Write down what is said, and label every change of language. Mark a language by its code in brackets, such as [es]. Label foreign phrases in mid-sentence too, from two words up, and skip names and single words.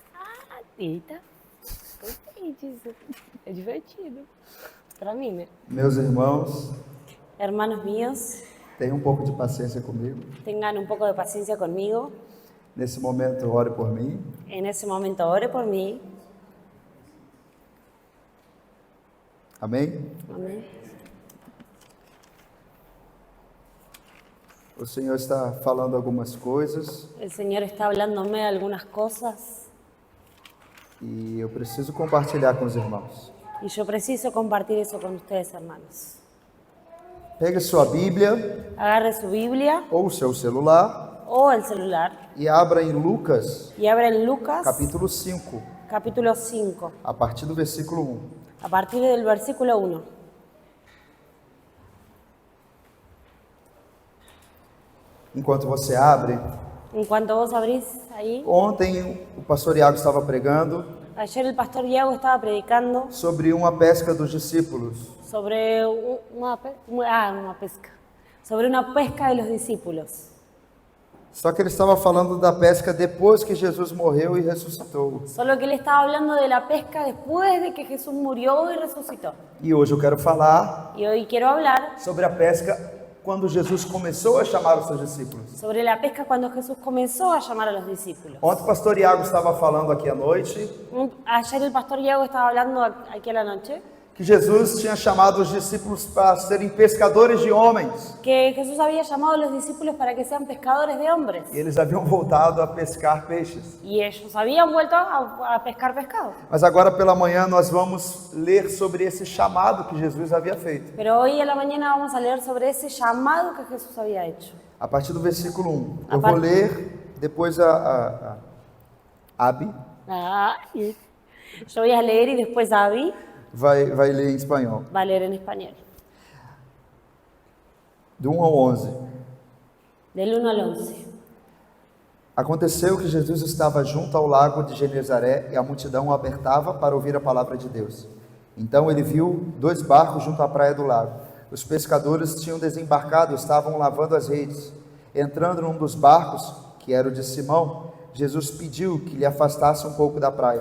[pt] Ah, eita. Gostei disso. É divertido. Para mim, né? Meus irmãos, [es] Hermanos míos, [pt] tenham um pouco de paciência comigo. [es] tengan un poco de paciencia conmigo. [pt] Nesse momento, ore por mim. [es] En ese momento ore por mí. [pt] Amém? [es] Amén. [pt] O Senhor está falando algumas coisas [es] El Señor está hablándome algunas cosas [pt] e eu preciso compartilhar com os irmãos. [es] y yo preciso compartir eso con ustedes, hermanos. [pt] Pegue sua Bíblia [es] Agarre su Biblia [pt] ou o seu celular [es] o el celular [pt] e abra em Lucas, [es] y abra en Lucas [pt] capítulo 5, [es] capítulo 5, [pt] a partir do versículo 1. [es] a partir del versículo 1. [pt] Enquanto você abre, [es] En cuanto vos abrís ahí, [pt] ontem o pastor Iago estava pregando [es] ayer el pastor Iago estaba predicando [pt] sobre uma pesca dos discípulos. [es] sobre una pesca, sobre una pesca de los discípulos. [pt] Só que ele estava falando da pesca depois que Jesus morreu e ressuscitou. [es] Solo que él estaba hablando de la pesca después de que Jesús murió y resucitó. [pt] E hoje eu quero falar [es] Y hoy quiero hablar [pt] sobre a pesca quando Jesus começou a chamar os seus discípulos. [es] sobre la pesca cuando Jesús comenzó a llamar a los discípulos. [pt] Ontem o pastor Iago estava falando aqui à noite [es] Ayer el pastor Iago estaba hablando aquí a la noche [pt] que Jesus tinha chamado os discípulos para serem pescadores de homens. [es] que Jesús había llamado a los discípulos para que sean pescadores de hombres. [pt] E eles haviam voltado a pescar peixes. [es] Y ellos habían vuelto a pescar pescado. [pt] Mas agora pela manhã nós vamos ler sobre esse chamado que Jesus havia feito. [es] Pero hoy a la mañana vamos a leer sobre ese llamado que Jesús había hecho. [pt] A partir do versículo 1. A Eu par- vou ler, depois a Abi [es] Y yo voy a leer y después Abby [pt] vai ler em espanhol. [es] va a leer en español. [pt] Do 1 ao 11. [es] Del 1 al 11. [pt] Aconteceu que Jesus estava junto ao lago de Genezaré e a multidão o apertava para ouvir a palavra de Deus. Então ele viu 2 barcos junto à praia do lago. Os pescadores tinham desembarcado e estavam lavando as redes. Entrando num dos barcos, que era o de Simão, Jesus pediu que lhe afastasse um pouco da praia.